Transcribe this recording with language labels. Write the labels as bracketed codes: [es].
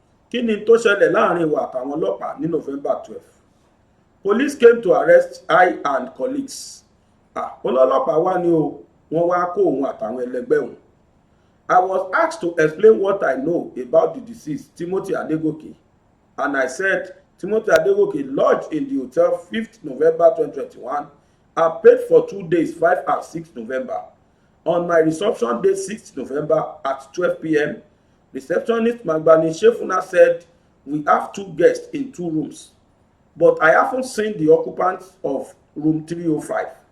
[yo] Kí ni tó ṣẹlẹ̀ láàrin wa àtàwọn ọlọ́pàá ní November 12? [en] Police came to arrest I and colleagues. [yo] Ọlọ́pàá wá ní o, wọ́n wá kó òun àtàwọn ẹlẹgbẹ́ òun. [en] I was asked to explain what I know about the deceased Timothy Adegoke, and I said Timothy Adegoke lodged in the hotel 5th November 2021 and paid for 2 days, 5 and 6 November. On my reception day 6th November at 12 p.m., receptionist Magbani Shefuna said we have 2 guests in 2 rooms, but I haven't seen the occupants of room 305.